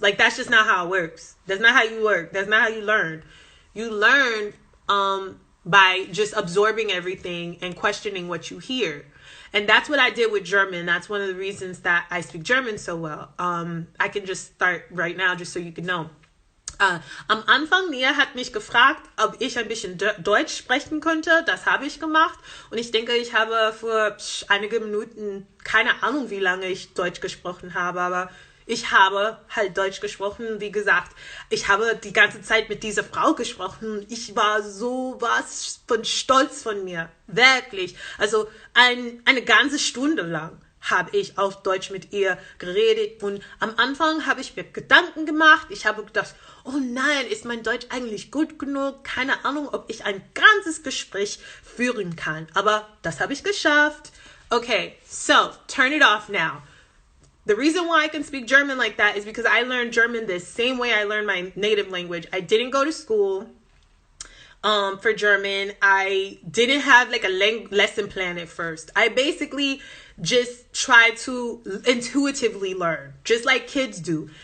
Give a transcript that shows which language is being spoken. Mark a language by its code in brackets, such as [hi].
[en] Like, that's just not how it works. That's not how you work. That's not how you learn. You learn by just absorbing everything and questioning what you hear. And that's what I did with German. That's one of the reasons that I speak German so well. I can just start right now just so you can know. [de] Am Anfang, Nia hat mich gefragt, ob ich ein bisschen Deutsch sprechen könnte. Das habe ich gemacht. Und ich denke, ich habe für einige Minuten, keine Ahnung, wie lange ich Deutsch gesprochen habe, aber ich habe halt Deutsch gesprochen. Wie gesagt, ich habe die ganze Zeit mit dieser Frau gesprochen. Ich war so was von stolz von mir. Wirklich. Also eine ganze Stunde lang habe ich auf Deutsch mit ihr geredet und am Anfang habe ich mir Gedanken gemacht. Ich habe gedacht, oh nein, ist mein Deutsch eigentlich gut genug? Keine Ahnung, ob ich ein ganzes Gespräch führen kann. Aber das habe ich geschafft. [en] Okay, so turn it off now. The reason why I can speak German like that is because I learned German the same way I learned my native language. I didn't go to school for German. I didn't have like a lesson plan at first. I basically just try to intuitively learn, just like kids do.